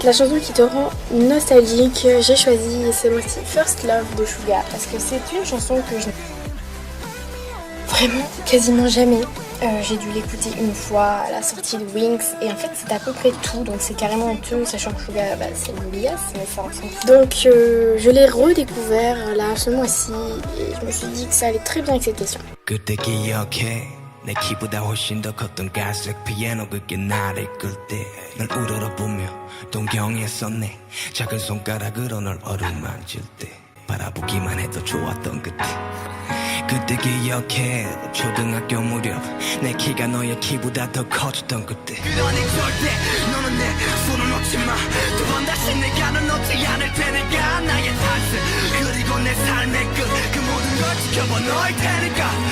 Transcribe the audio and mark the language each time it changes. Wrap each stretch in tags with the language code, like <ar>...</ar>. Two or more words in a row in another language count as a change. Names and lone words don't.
<fr>La chanson qui te rend nostalgique. J'ai choisi ce mois-ci First Love de Suga parce que c'est une chanson que je vraiment quasiment jamais. J'ai dû l'écouter une fois à la sortie de Wings et en fait c'est à peu près tout, donc c'est carrément honteux, sachant que Suga c'est une liasse, mais ça ressemble. Donc je l'ai redécouvert là ce mois-ci et je me suis dit que ça allait très bien avec cette question.</fr> <ko>내 키보다 훨씬 더 컸던 갈색 피아노 그게 나를 끌 때 널 우러러보며 동경했었네 작은 손가락으로 널 어루만질 때 바라보기만 해도 좋았던 그때 기억해 초등학교 무렵 내 키가 너의 키보다 더 커졌던 그때 그러니 절대 너는 내 손을 놓지 마 두 번 다시 내가 널 놓지 않을 테니까 나의 탄생 그리고 내 삶의 끝 그 모든 걸 지켜봐 너일 테니까</ko>